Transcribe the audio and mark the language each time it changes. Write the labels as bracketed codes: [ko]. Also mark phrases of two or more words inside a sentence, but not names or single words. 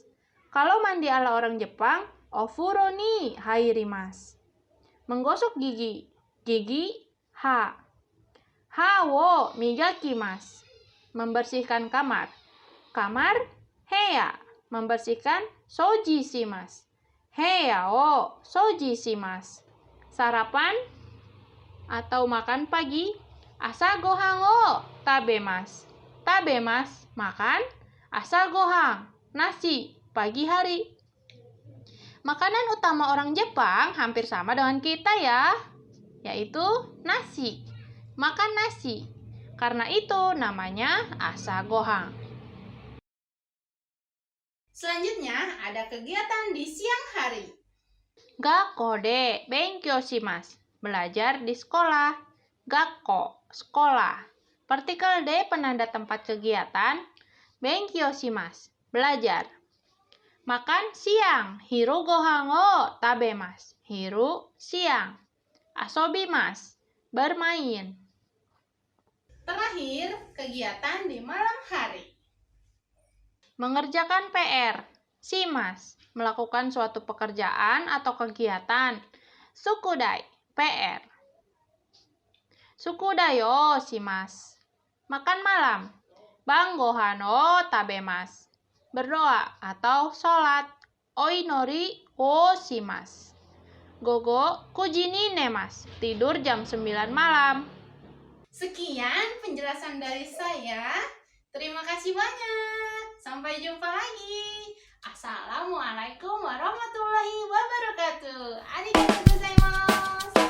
[id] Kalau mandi ala orang Jepang, [ja] お風呂に入ります. [id] Menggosok gigi. Gigi, ha. [ja] 歯を磨きます. [id] Membersihkan kamar. Kamar, heya. Membersihkan [ja] 掃除します. 部屋を掃除します. [id] Sarapan atau makan pagi. [ja] 朝ご飯を食べます。食べます, [id] makan. [ja] 朝ご飯, [id] nasi, pagi hari. Makanan utama orang Jepang hampir sama dengan kita ya, yaitu nasi. Makan nasi. Karena itu namanya [ja] 朝ご飯. [id] Selanjutnya, ada kegiatan di siang hari. [ja] 学校で勉強します. [id] Belajar di sekolah. Gakko, sekolah. Partikel de penanda tempat kegiatan. [ja] 勉強します. [id] Belajar. Makan siang. [ja] 昼ご飯を食べます. [id] Hiru, siang. Asobimasu. Bermain. Terakhir, kegiatan di malam hari. Mengerjakan PR. Shimasu. Melakukan suatu pekerjaan atau kegiatan. [ja] 宿題。PR。宿題をします. [id] Makan malam. [ja] 晩ご飯を食べます. [id] Berdoa atau sholat. [ja] お祈りをします. 午後九時に寝ます. [id] Tidur jam 9 malam. Sekian penjelasan dari saya. Terima kasih banyak. Sampai jumpa lagi. [ar] السلام عليكم ورحمة الله وبركاته. [ja] ありがとうございます.